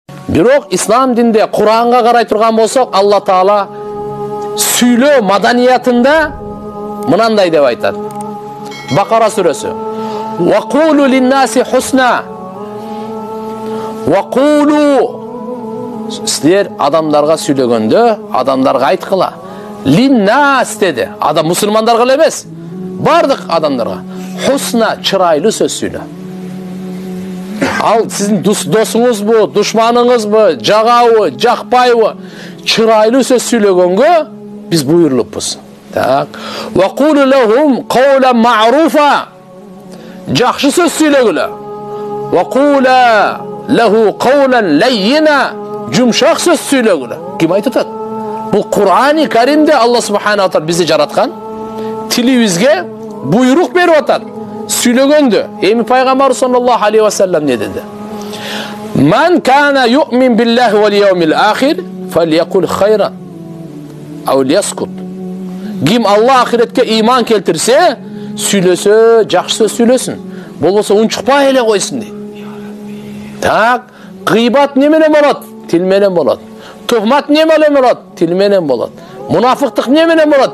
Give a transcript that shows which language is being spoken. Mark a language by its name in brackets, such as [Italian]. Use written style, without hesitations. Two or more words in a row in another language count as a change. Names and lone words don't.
[Kyrgyz] Бирок ислам динде Куранга карай турган болсок, Алла Таала сүйлөө маданиятында мынандай деп айтат. Бакара сүрөсү. [Arabic] وقولوا للناس حسنا. وقولوا, [Kyrgyz] силер адамдарга сүйлөгөндө, адамдарга айткыла. Линнас деди. Адам мусулмандарга эмес, бардык адамдарга. Хусна, чырайлуу сөз сүйлө. Ал сиздин досуңузбу, душманыңызбы, жагабы, жакпайбы, чырайлуу сөз сүйлөгөнгө биз буйрулуппуз. Так. [Arabic] وقولوا لهم قولا معروفا. [Kyrgyz] Жакшы сөз сүйлөгүлө. [Arabic] فقولا له قولا لينا. [Kyrgyz] Жумшак сөз сүйлөгүлө. Ким айтат? Бул Кур'ани Каримде Алла [Arabic] سبحانه وتعالى [Kyrgyz] бизди жараткан, тилибизге буйрук берип атат. Сүйлөгөндө эми пайгамбар [Arabic] صلى الله عليه وسلم [Kyrgyz] не деди? [Arabic] من كان يؤمن بالله واليوم الآخر فليقل خيرا أو ليصمت. [Kyrgyz] Ким Алла ахиретке иман келтирсе, сүйлөсө, жакшы сөз сүйлөсүн. Болбосо унчукпай эле койсун дейт. Так, гыйбат не менен болот? Тил менен болот. Тухмат не менен болот? Тил менен болот. Мунафыктык не менен болот?